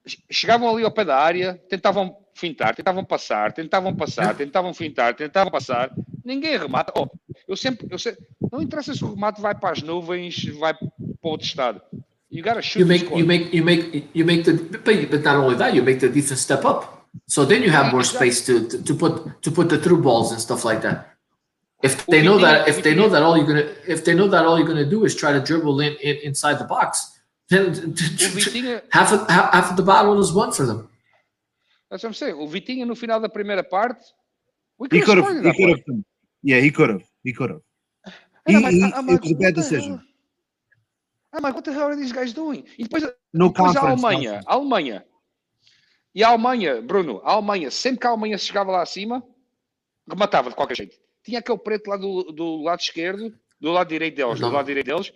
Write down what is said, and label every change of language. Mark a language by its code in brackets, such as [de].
[pt] Chegavam ali ao pé da área, tentavam fintar, tentavam passar, tentavam fintar, tentavam passar. Ninguém remata. Eu sempre, não interessa se o remate vai para as nuvens, vai para outro estado. [en] You gotta shoot. You make the but not only that, you make the defense step up. So then you have more space to put the through balls and stuff like that. If they know that all you're gonna do is try to dribble inside the box, then half of the battle is won for them. That's what I'm saying. [pt] O Vitinha no final da primeira parte, [en] he could have. Yeah, he could have. It was a bad decision. I'm like, what the hell are these guys doing? [pt] E depois a Alemanha. E a Alemanha, Bruno, sempre que a Alemanha chegava lá acima, rematava de qualquer jeito. Tinha aquele preto lá do lado esquerdo, do lado direito deles.